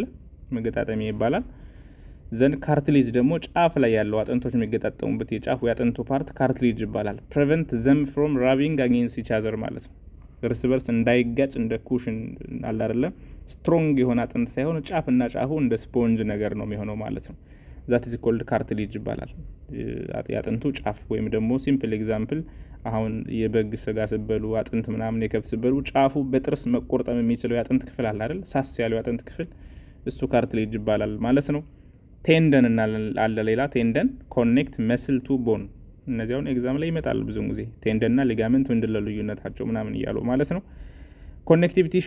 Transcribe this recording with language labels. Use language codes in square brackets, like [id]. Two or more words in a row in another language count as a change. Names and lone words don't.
[am] መገጣጠሚያ ይባላል። [en] then cartilage [am] ደግሞ ጫፍ ላይ ያለው አጥንቶች የሚገጣጠሙበት የጫፉ ያጥንቱ ፓርት ካርትሌጅ ይባላል። [en] prevent them from rubbing against each other [am] ማለት ነው። እርስ በርስ እንዳይጋጭ እንደ ኩሽን አለ አይደለ? ስትሮንግ የሆነ አጥንት ሳይሆን ጫፍና ጫፉ እንደ ስፖንጅ ነገር ነው የሚሆነው ማለት ነው። [en] that is called cartilage [am] ይባላል። ያጥንቱ ጫፍ ወይም ደግሞ [en] simple example [am] አሁን የበግ ስጋ ስበሉ አጥንት ምናምን የከብት ስበሉ ጫፉ በጥርስ መቆርጠም የሚችለው ያጥንት ክፍል አለ አይደል? ሳስ ያለው ያጥንት ክፍል እሱ ካርትሌጅ ይባላል ማለት ነው። ቴንደን እና አለ ሌላ ቴንደን [en] connect muscle to bone። [am] እነዚያውን ኤግዛም ላይ ይመጣል ብዙ ጊዜ ቴንደን እና ሊጋመንት ምንድነው ልዩነታቸው ምናምን እያሉ ማለት ነው። [en] connective tissue